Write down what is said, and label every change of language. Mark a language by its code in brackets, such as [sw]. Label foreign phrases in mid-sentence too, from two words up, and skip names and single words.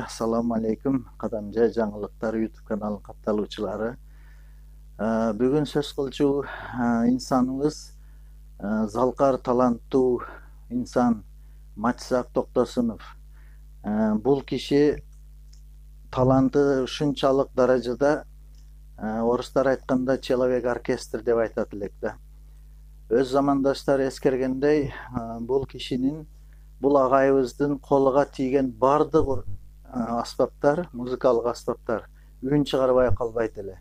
[ar] السلام عليكم [ky] Kadamjay жаңылыктар YouTube каналынын катталуучулары. Бүгүн сөз кылчу инсаныбыз залкар таланттуу инсан Матисак Токтосунов. Бул киши таланты ушунчалык даражада, орустар айтканда [ru] человек оркестр [ky] деп айтат элек да. Өз замандаштары эскергендей, бул кишинин, бул агайыбыздын колуга тийген бардык аспаптар, музыкалык аспаптар үн чыгарбай калбайт эле.